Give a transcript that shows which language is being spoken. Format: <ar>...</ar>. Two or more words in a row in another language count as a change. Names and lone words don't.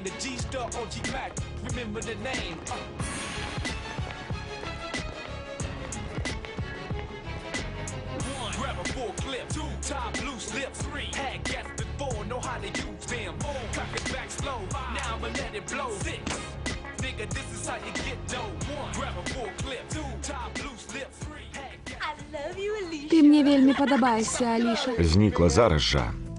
<en>The G-Star OG Mac, remember the name. Grab a full clip, 2 top loose lips, 3 had gas before, know how to use them. 4 cock it back slow, now I'ma let it blow. 6 nigga, this is how you get dough. 1 grab a full clip, 2 top loose lips, 3 had gas. I love you, Alicia.</en> <be>Ты мне вельмі падабаешся, Аліша. Знікла зараз жа.</be>